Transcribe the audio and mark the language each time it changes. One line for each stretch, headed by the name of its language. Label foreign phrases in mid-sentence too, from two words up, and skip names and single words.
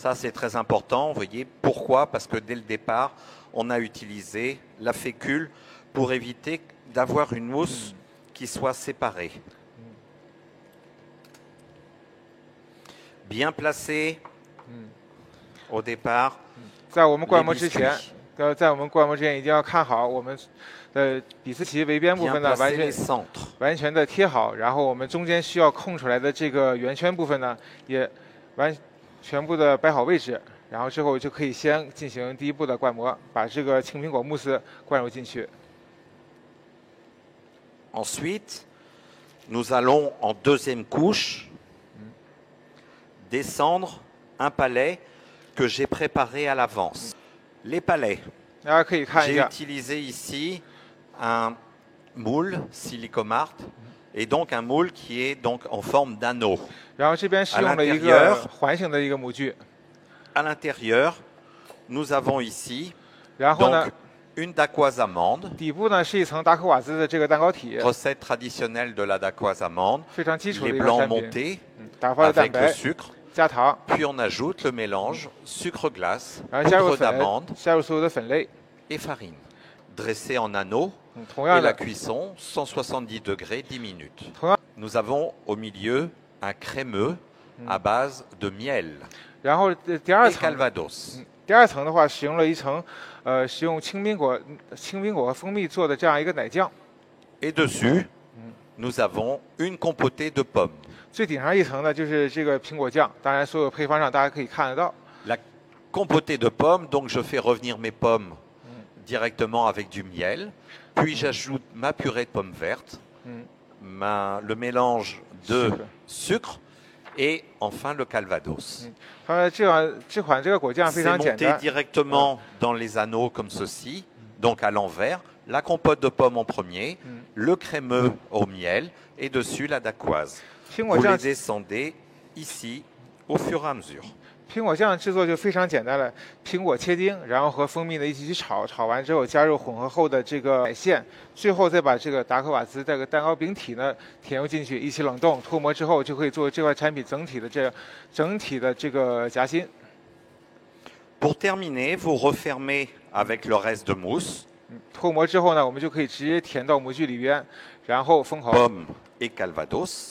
French: Ça, c'est très important. Vous voyez pourquoi? Parce que dès le départ, on a utilisé la fécule pour éviter d'avoir une mousse qui soit séparée. Bien placé au départ.
Chinese: 在我们灌模之前，在我们灌模之前一定要看好我们的比斯奇围边部
French: Bien
Chinese: 分呢
French: placer les centres.
Chinese: 完全的贴好，然后我们中间需要空出来的这个圆圈部分呢，也全部的摆好位置，然后之后就可以先进行第一步的灌模，把这个青苹果慕斯灌入进去。
French: Ensuite, nous allons en deuxième couche descendre un palais que j'ai préparé à l'avance. Les palais.
Chinese: 大家可以看一
French: J'ai
Chinese: 下，
French: utilisé ici un moule silicomart et donc un moule qui est donc en forme d'anneau.
Chinese: 然后这边是用了一
French: à
Chinese: 个
French: l'intérieur
Chinese: 环形的一个模具，
French: À l'intérieur, nous avons ici
Chinese: 然后呢
French: donc une dacquoise amande,
Chinese: 底部呢是一层达克瓦兹的这个蛋糕体，
French: recette traditionnelle de la dacquoise amande,
Chinese: 非常基础的
French: les
Chinese: 一个
French: blancs
Chinese: 产品，
French: montés
Chinese: 打发了蛋
French: avec le
Chinese: 白
French: sucre,
Chinese: 加糖，
French: puis on ajoute le mélange sucre glace,
Chinese: 然后加入
French: poudre
Chinese: 粉
French: d'amande
Chinese: 加入所有的粉类，
French: et farine. Dressé en anneaux
Chinese: 同
French: et
Chinese: 样
French: la
Chinese: 的
French: cuisson 170 degrés 10 minutes.
Chinese: 同样，
French: Nous avons au milieu un crémeux à base de miel
Chinese: 然后第二
French: et
Chinese: 层。
French: calvados.
Chinese: 第二层的话，使用了一层，使用青苹果和蜂蜜做的这样一个奶酱。
French: Et dessus, nous avons une compotée de pommes.
Chinese: 最顶上一层呢，就是这个苹果酱。当然，所有配方上大家可以看得到。
French: La compotée de pommes, donc je fais revenir mes pommes directement avec du miel, puis j'ajoute ma purée de pommes vertes, le mélange de sucre et enfin le calvados.
Chinese: 这款这个果酱非
French: C'est
Chinese: 常简
French: monté
Chinese: 单，
French: directement dans les anneaux comme ceci, donc à l'envers. La compote de pommes en premier, le crémeux au miel et dessus la dacquoise.
Chinese: 苹果
French: Vous
Chinese: 酱
French: les descendez ici au fur et à mesure.
Chinese: 苹果酱制作就非常简单了，苹果切丁，然后和蜂蜜呢一起去炒，炒完之后加入混合后的这个奶馅，最后再把这个达克瓦兹这个蛋糕饼体呢填入进去，一起冷冻脱模之后，就可以做这块产品整体的这个夹心。
French: Pour terminer, vous refermez avec le reste de mousse,
Chinese: 脱模之后呢，我们就可以直接填到模具里边，然后封好，
French: pommes et calvados.